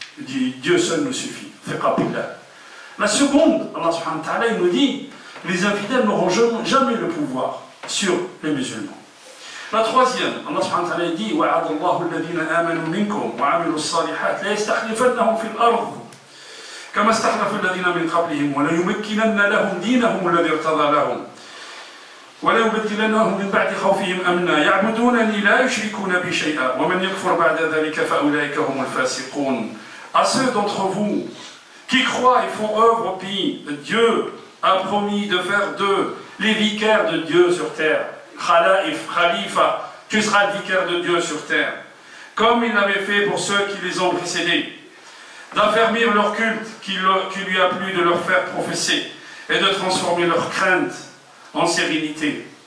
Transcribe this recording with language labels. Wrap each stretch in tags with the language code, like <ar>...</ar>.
<fr>Il dit, Dieu seul nous suffit. La seconde, Allah subhanahu wa ta'ala, il nous dit, les infidèles n'auront jamais le pouvoir sur les musulmans. La troisième, Allah subhanahu wa ta'ala dit,</fr> <ar>وَعَدَ اللَّهُ الَّذِينَ آمَنُوا مِنكُمْ وَعَمِلُوا الصَّالِحَاتِ لَيَسْتَخْلِفَنَّهُمْ فِي الْأَرْضِ كما استخلف الذين من قبلهم وليمكنن لهم دينهم الذي ارتضى لهم وليبدلنهم من بعد خوفهم أمنا يعبدونني لا يشركون بي شيئا ومن يكفر بعد ذلك فأولئك هم الفاسقون.</ar> <fr>À ceux d'entre vous qui croient et font œuvre au pays, Dieu a promis de faire d'eux les vicaires de Dieu sur terre. Khalifa, tu seras le vicaire de Dieu sur terre, comme il l'avait fait pour ceux qui les ont précédés, d'affermir leur culte qui lui a plu de leur faire professer et de transformer leur crainte en sérénité.</fr>